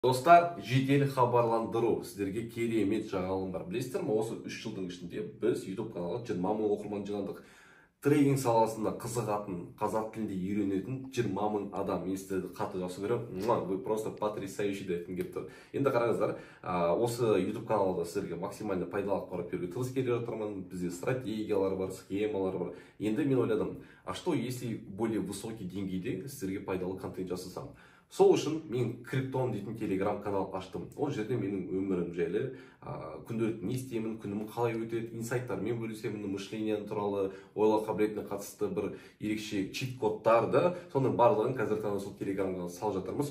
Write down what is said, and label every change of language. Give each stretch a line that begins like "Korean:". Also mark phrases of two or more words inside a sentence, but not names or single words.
Kazakh: Достар, жедел хабарландыру. Сіздерге керемет жаңалығым бар. Білесіздер ме, осы 3 жылдың ішінде біз YouTube каналға 20 мың оқырман жинадық. Трейдинг саласында қызығатын, қазақ тілінде үйренетін 20 мың адам. Мен сіздерді қатты жақсы көремін.
Russian: Вы просто потрясающий
Kazakh: деп айтқым келіп тұр. Енді қараңыздар, осы YouTube каналда сіздерге максимально пайдалы ақпарат беруге тырысып келе жатырмын. Бізде стратегиялар бар, схемалар бар. Енді мен ойладым,
Russian: а что если более высокий
Kazakh: деңгейде сіздерге пайдалы контент жасасам? Сол үшін мен Криптон дейтін телеграм канал аштым. Ол жерде менің өмірім жайлы, күнделікті не істеймін, күнім қалай өтеді, инсайттармен бөлісемін, мышлением туралы, ойлау қабілетіне қатысты бір ерекше чит-кодтарды, соның барлығын қазір таңда сол телеграм каналға салып жатырмыз.